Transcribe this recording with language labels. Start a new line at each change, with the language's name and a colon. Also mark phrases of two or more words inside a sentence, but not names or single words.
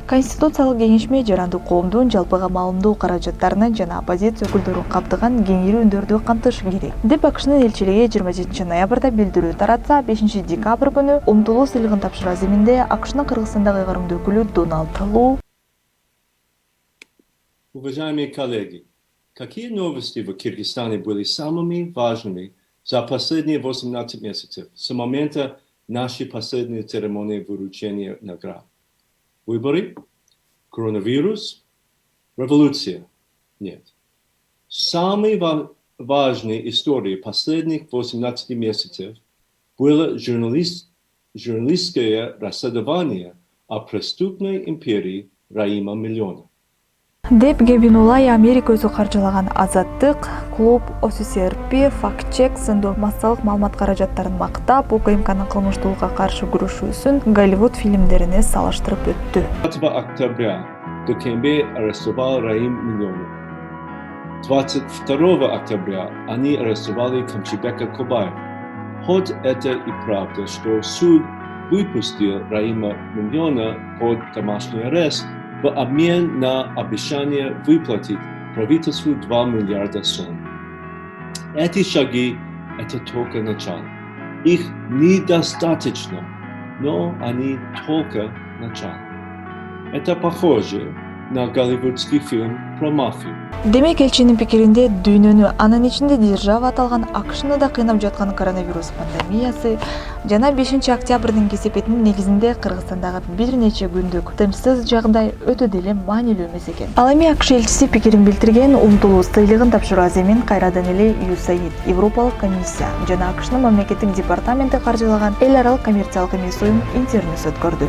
Kyrgyz: Конституциялык кеңешме жарандык коомдун жалпыга маалымдоо каражаттарынан жана оппозиция өкүлдөрүн каптаган кеңири үндөрдү камтышы керек, деп АКШнын элчилиги 27 ноябрда билдирүү таратса, 5 декабрь күнү умтулуу сыйлыгын тапшыруу аземинде АКШнын Кыргызстандагы ыйгарымдуу өкүлү Дональд Лу:
Russian: Уважаемые коллеги, какие новости в Кыргызстане были самыми важными за последние 18 месяцев с момента нашей последней церемонии вручения наград? Выборы? Коронавирус? Революция? Нет. Самой важной историей последних 18 месяцев было журналистское расследование о преступной империи Раима Миллиона.
Kyrgyz: деп Гебинулай Америка өзү каржылаган Азаттык, Клуб, ОССРП, Фактчек сындуу массалык маалымат каражаттарын мактап, УКМКнын кылмыштуулукка каршы күрөшүү үчүн Голливуд фильмдерине салыштырып өттү.
Russian: 5 октября ДКМБ арестовал Раим Миллиона. 22 октября они арестовали Камчибека Кобаева. Хоть это и правда, что суд выпустил Раима Миллиона под домашний арест в обмен на обещание выплатить правительству 2 миллиарда сом. Эти шаги – это только начало. Их недостаточно, но они только начало. Это похоже на голливудский фильм про мафию.
Kyrgyz: Демек элчинин пикиринде дүйнөнү, анын ичинде держава аталган АКШны да кыйнап жаткан коронавирус пандемиясы жана 5 октябрдын кесепетинин негизинде Кыргызстандагы бир нече күндүк тынчсыз жагдай өтө деле маанилүү эмес экен. Ал эми АКШ элчиси пикирин билдирген умтулуу сыйлыгын тапшыруу аземин кайрадан эле USAID, Европалык комиссия жана АКШнын мамлекеттик департаменти каржылаган эл аралык коммерциялык эмес уюм интернет өткөрдү.